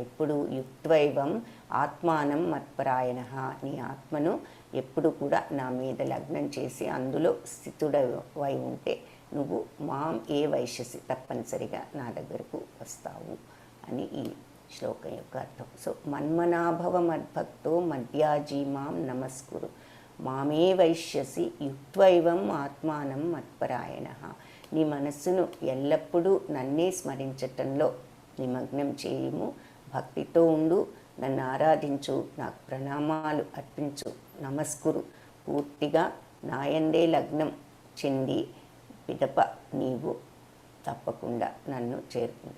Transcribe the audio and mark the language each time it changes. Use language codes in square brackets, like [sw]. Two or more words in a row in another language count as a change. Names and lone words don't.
[te] ఎప్పుడు [sa] యుక్త్వైవం ఆత్మానం మత్పరాయణ, [te] నీ ఆత్మను ఎప్పుడు కూడా నా మీద లగ్నం చేసి అందులో స్థితుడవై ఉంటే నువ్వు [sa] మాం ఏ వైశ్యసి, [te] తప్పనిసరిగా నా దగ్గరకు వస్తావు అని ఈ శ్లోకం యొక్క అర్థం. [sa] సో మన్మనాభవ మద్భక్తో మధ్యాజీ మాం నమస్కురు, మామే వైశ్యసి యుక్త్వైవం ఆత్మానం మత్పరాయణ. [te] నీ మనస్సును ఎల్లప్పుడూ నన్నే స్మరించటంలో నిమగ్నం చేయము, భక్తితో ఉండు, నన్ను ఆరాధించు, నాకు ప్రణామాలు అర్పించు, నమస్కురు, పూర్తిగా నాయందే లగ్నం చెంది పిదప నీవు తప్పకుండా నన్ను చేరుకుంటా.